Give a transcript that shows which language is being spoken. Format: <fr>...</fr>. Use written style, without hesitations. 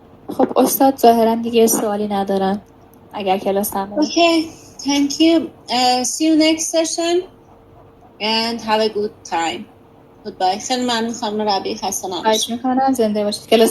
<fa>خب استاد ظاهرا دیگه سوالی ندارن اگر کلاس تمام.</fa> <en>Okay, thank you. See you next session and have a good time. Goodbye.</en> <fa>خیلی ممنون خانم ربیع، خسته نباشید. خواهش میکنم، زنده باشید. کلاس</fa>